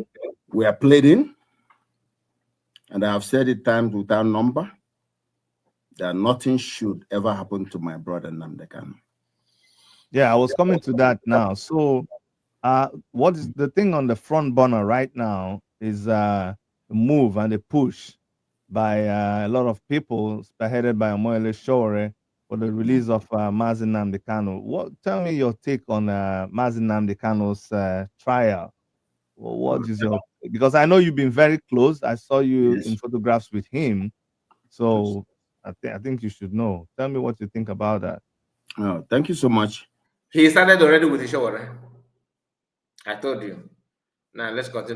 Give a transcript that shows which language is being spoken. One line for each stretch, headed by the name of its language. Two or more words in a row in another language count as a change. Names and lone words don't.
English: We are pleading, and I have said it times without number, that nothing should ever happen to my brother Nnamdi Kanu. Yeah, I was coming to that now. So, what is the thing on the front burner right now is the move and the push by a lot of people, spearheaded by Omoyele Sowore, for the release of Mazi Nnamdi Kanu. Tell me your take on Mazi Nnamdi Kanu's trial. What is your, because I know you've been very close. I saw you Yes. in photographs with him. So I think you should know. Tell me what you think about that. Oh, thank you so much. He started already with the Sowore. I told you. Now let's continue.